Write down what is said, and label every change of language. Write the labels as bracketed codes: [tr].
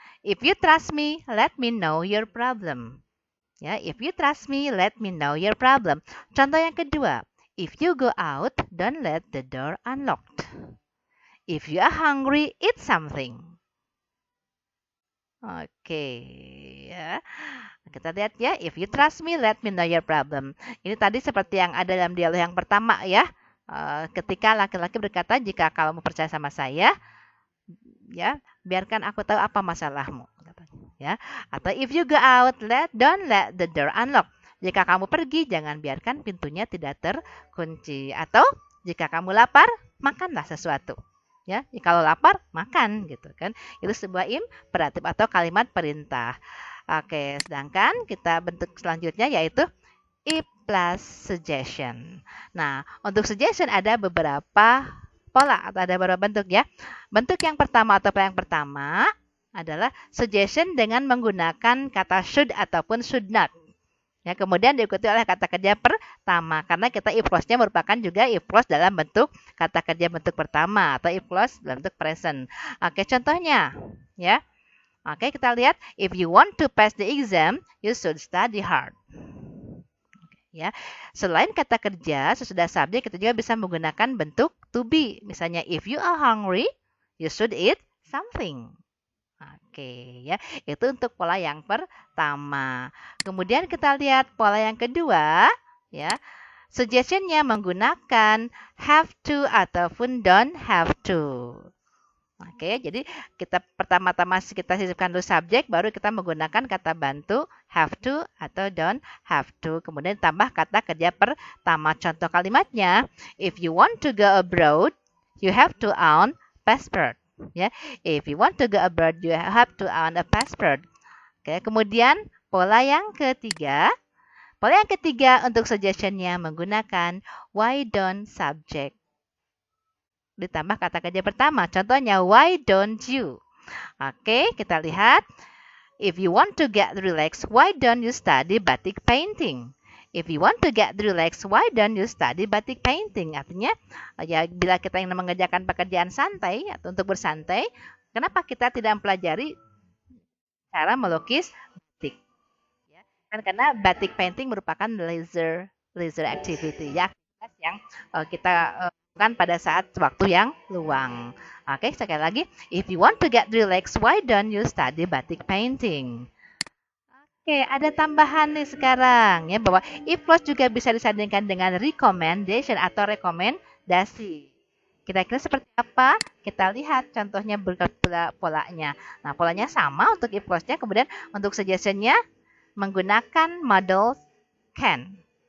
[en] If you trust me, let me know your problem. Ya, if you trust me, let me know your problem. [id] Contoh yang kedua. [en] If you go out, don't let the door unlocked. If you are hungry, eat something. [id] Oke, ya. Kita lihat ya. [en] If you trust me, let me know your problem. [id] Ini tadi seperti yang ada dalam dialog yang pertama ya. Ketika laki-laki berkata, jika kamu percaya sama saya, ya, biarkan aku tahu apa masalahmu. Ya. Atau [en] if you go out, don't let the door unlock. [id] Jika kamu pergi, jangan biarkan pintunya tidak terkunci. Atau jika kamu lapar, makanlah sesuatu. Ya, kalau lapar makan gitu kan. Itu sebuah imperatif atau kalimat perintah. Oke, sedangkan kita bentuk selanjutnya yaitu if plus suggestion. Nah, untuk suggestion ada beberapa pola atau ada beberapa bentuk ya. Bentuk yang pertama atau pola yang pertama adalah suggestion dengan menggunakan kata should ataupun should not. Ya, kemudian diikuti oleh kata kerja pertama karena kita if clause-nya merupakan juga if clause dalam bentuk kata kerja bentuk pertama atau if clause dalam bentuk present. Oke, contohnya ya. Oke, kita lihat [en] if you want to pass the exam, you should study hard. Ya. [id] Selain kata kerja sesudah subjek kita juga bisa menggunakan bentuk to be. Misalnya [en] if you are hungry, you should eat something. [id] Oke, ya. Itu untuk pola yang pertama. Kemudian kita lihat pola yang kedua, ya. Suggestion-nya menggunakan have to ataupun don't have to. Oke, jadi kita pertama-tama kita sisipkan dulu subjek, baru kita menggunakan kata bantu have to atau don't have to. Kemudian tambah kata kerja pertama. Contoh kalimatnya, [en] if you want to go abroad, you have to own passport. Ya, if you want to go abroad, you have to own a passport. [id] Oke, kemudian pola yang ketiga. Pola yang ketiga untuk suggestion-nya menggunakan why don't subject. Ditambah kata kerja pertama. Contohnya, [en] why don't you? [id] Oke, kita lihat. [en] If you want to get relaxed, why don't you study batik painting? If you want to get relaxed, why don't you study batik painting? [id] Artinya, ya bila kita ingin mengerjakan pekerjaan santai atau untuk bersantai, kenapa kita tidak mempelajari cara melukis batik? Ya, kan karena batik painting merupakan leisure activity, ya, aktivitas yang kita lakukan pada saat waktu yang luang. Oke, sekali lagi, [en] if you want to get relaxed, why don't you study batik painting? [id] Oke, ada tambahan nih sekarang ya bahwa if clause juga bisa disandingkan dengan recommendation atau rekomendasi. Kira-kira seperti apa? Kita lihat contohnya berikut polanya. Nah, polanya sama untuk if clause-nya, kemudian untuk suggestion-nya menggunakan model can.